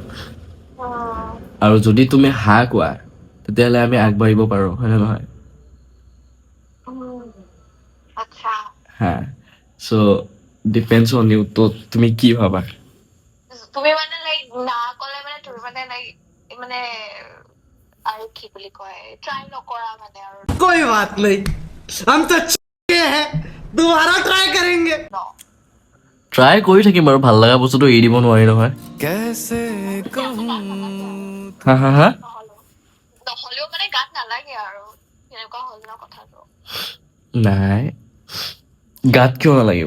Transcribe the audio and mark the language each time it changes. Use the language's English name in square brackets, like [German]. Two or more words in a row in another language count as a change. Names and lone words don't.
[Assamese] আৰু যদি তুমি হা কোৱা তেতিয়াহ'লে আমি আগবাঢ়িব পাৰো, হয়নে নহয়? আচ্ছা হা, [English] so depends on you, [Assamese] তো তুমি কি ভাবা? তুমি মানে লাইক না ক'লে মানে তুমি মানে লাইক মানে আৰু কি বুলি কয় ট্ৰাই নকৰা মানে আৰু [Hindi] कोई बात नहीं हम तो हैं दोबारा ट्राई करेंगे [Assamese] ন ট্ৰাই কৰি থাকিম বাৰু, ভাল লগা বস্তুটো এৰি দিব নোৱাৰি নহয়। হা হা হা নহ'লেও মানে গাত নালাগে আৰু এনেকুৱা হ'ল ন কথাটো নাই, গাত কিয় নালাগিব?